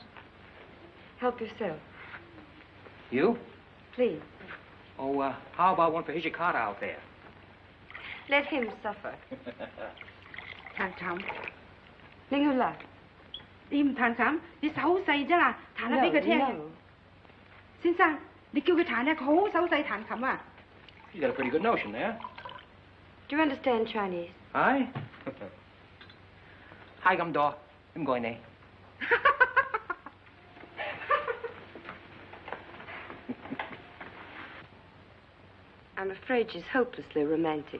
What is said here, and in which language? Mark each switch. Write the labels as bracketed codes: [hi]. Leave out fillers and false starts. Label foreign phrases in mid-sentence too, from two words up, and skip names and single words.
[en] Help yourself. You? Please. Oh, how about one for Hijikata out there? Let him suffer. [yue] 談談，拎佢嚟。你唔彈琴，你手勢啫啦，彈下俾佢聽。先生，你叫佢彈咧，佢好手勢彈琴啊。 [en] You got a pretty good notion there. Do you understand Chinese? Aye? Hi, I'm Daw. I'm going there. I'm afraid she's hopelessly romantic.